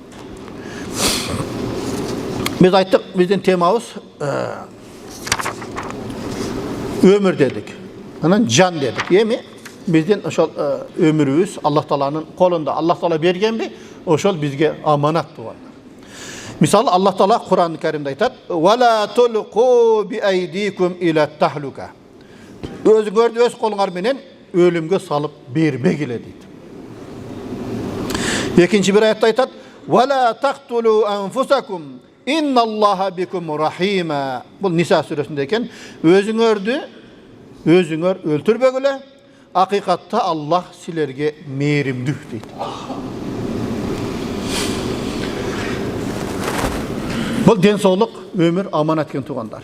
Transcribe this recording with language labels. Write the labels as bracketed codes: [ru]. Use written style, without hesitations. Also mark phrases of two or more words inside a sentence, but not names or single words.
[ky] Биз айттык, биздин темабыз өмүр дедик. Анан жан дедик. Эми биздин ошол өмүрүбүз Аллах Тааланын колунда. Аллах Таала бергенби, ошол бизге аманат туугандар. Мисалы Аллах Таала Кур'ан-ы Каримде айтат: [ar] "ولا تلقوا بأيديكم إلى التهلكة." [ky] Өзүңөрдү өз колуңар менен өлүмгө салып бербегиле дейт. Экинчи бир аятта айтат: [ar] "ولا تقتلوا أنفسكم إن الله بكم رحيما." [ky] Бул Ниса сүрөсүндө экен. Өзүңөр өлтүрбөгүлө. Акыйкатта Аллах силерге мээримдүү дейт. Бул ден соолук, өмүр аманат экен туугандар.